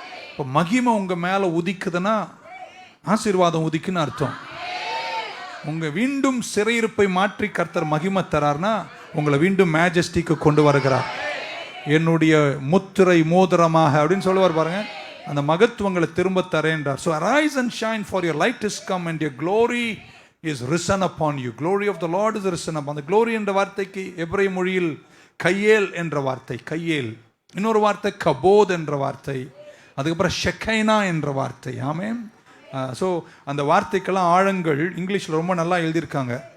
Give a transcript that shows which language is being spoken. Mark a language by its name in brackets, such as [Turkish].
[Tamil] இப்போ மகிமை உங்கள் மேலே உதிக்குதுன்னா ஆசீர்வாதம் உதிக்குன்னு அர்த்தம். உங்கள் வீண்டும் சிறையிருப்பை மாற்றி கர்த்தர் மகிமை தரார்னா உங்களை வீண்டும் மேஜஸ்டிக்கு கொண்டு வருகிறார். என்னுடைய முத்திரை மோதிரமாக அப்படின்னு சொல்லுவார் பாருங்க. அந்த மகத்துவங்களை திரும்ப தரேன்றார். [English] So arise and shine, for your light is come and your glory is risen upon you. Glory of the Lord is risen upon. [Tamil] அந்த glory என்ற வார்த்தைக்கு எபிரேய மொழியில் கையேல் என்ற வார்த்தை, கையேல். இன்னொரு வார்த்தை கபோத் என்ற வார்த்தை, அதுக்கப்புறம் ஷெக்கைனா என்ற வார்த்தை. ஆமென். ஸோ அந்த வார்த்தைக்கெல்லாம் ஆழங்கள் இங்கிலீஷில் ரொம்ப நல்லா எழுதியிருக்காங்க.